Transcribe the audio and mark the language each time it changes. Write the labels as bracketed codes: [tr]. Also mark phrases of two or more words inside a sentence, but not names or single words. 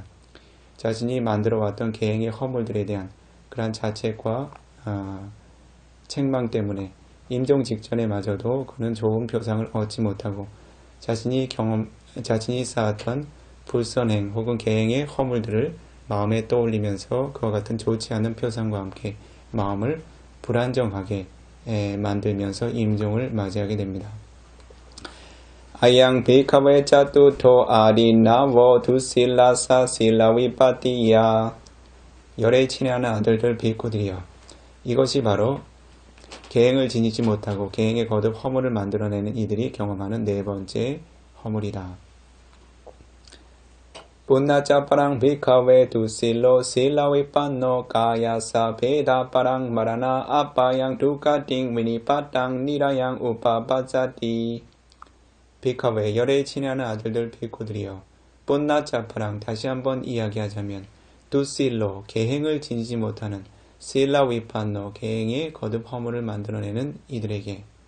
[ko] 자신이 만들어왔던 계행의 허물들에 대한 그러한 자책과 책망 때문에 임종 직전에마저도 그는 좋은 표상을 얻지 못하고 자신이 쌓았던 불선행 혹은 계행의 허물들을 마음에 떠올리면서 그와 같은 좋지 않은 표상과 함께 마음을 불안정하게 만들면서 임종을 맞이하게 됩니다. [pi] 아양 비카웨 짜뚜토 아리나워 두실라사 실라위파티야 [ko] 열에 친애하는 아들들 비코들이여 이것이 바로 계행을 지니지 못하고 계행에 거듭 허물을 만들어내는 이들이 경험하는 네 번째 허물이다. [pi] punnacaparang bhikkhave 두실로 실라위판노 가야사 베다파랑 마라나 아빠양 두카팅 위니파탕 니라양 우파파자티 비카웨 [ko] 열에 친애하는 아들들 비코들이여 [pi] punnacaparang [ko] 다시 한번 이야기하자면 [pi] 두실로 [ko] 계행을 지니지 못하는 [pi] 실라위판노 [ko] 계행에 거듭 허물을 만들어내는 이들에게